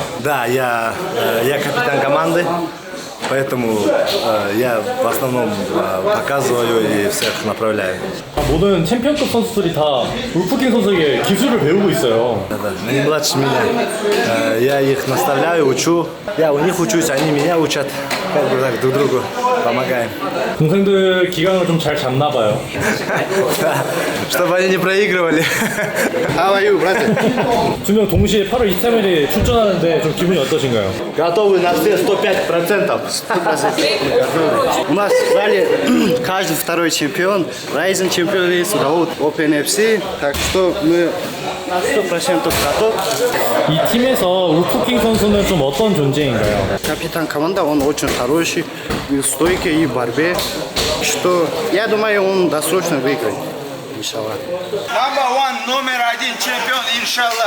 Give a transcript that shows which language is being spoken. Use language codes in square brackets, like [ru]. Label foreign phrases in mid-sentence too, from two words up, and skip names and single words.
[ru] Да, я капитан команды, поэтому я в основном показываю и всех направляю. [ko] 모든 챔피언급 선수들이 다 울프킹 선수에게 기술을 배우고 있어요. [ru] Да, они младше меня. Я их наставляю, учу. Я у них учусь, они меня учат. Как бы так друг другу помогаем. [ko] 동생들 기강을 좀 잘 잡나 봐요. [ru] Чтобы они не проигрывали. [en] How are you, brother? [ko] 두 명 동시에 8월 23일에 출전하는데 좀 기분이 어떠신가요? [ru] Готовы на все 105%. У нас в зале каждый второй чемпион. Ryzen чемпион есть, зовут OpenFC. Так что мы на 100% готов. [ko] 이 팀에서 울프킹 선수는 좀 어떤 존재인가요? [ru] Капитан команды, он очень хороший, и стойкий и в борьбе. Что я думаю, он досрочно выиграет. Иншаллах. [en] Number one, [ru] номер один чемпион, иншаллах.